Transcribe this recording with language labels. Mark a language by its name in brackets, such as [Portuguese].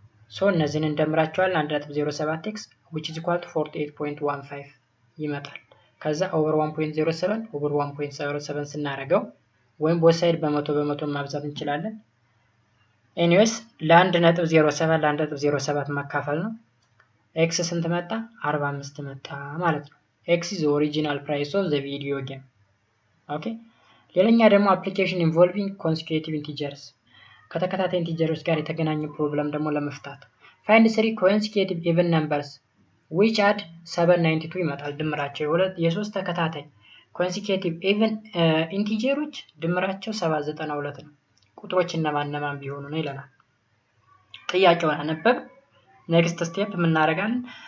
[Amharic] ሶ እነዚህን እንደምራቸዋለን [English] 1.07x which is equal to 48.15 [Amharic] ይመጣል። ከዛ ኦቨር 1.07 ኦቨር 1.07 ስናደርገው ወይም ቦth ሳይድ በመቶ ማብዛት እንችላለን። ኤኒዌይስ ለ1.07 ለ1.07 ማካፈል ነው። x ስንት መጣ? 45 መጣ ማለት ነው። [English] x is the original price of the video game. [Amharic] ኦኬ ሌላኛ ደግሞ [English] application involving consecutive integers [Amharic] ከተከታታይ ኢንቲጀሮች ጋር የተገናኘ ፕሮብለም ደግሞ ለመፍታት [English] find 3 consecutive even numbers which add 792 [Amharic] ይመጣል። ድምራቸው የሶስት ተከታታይ consecutive even ኢንቲጀሮች ድምራቸው 792 ነው። ቁጥሮች እነማን ቢሆኑ ነው ይለናል። ጥያቄውን አነበብ። ኔክስት ስቴፕ ምን እናደርጋለን?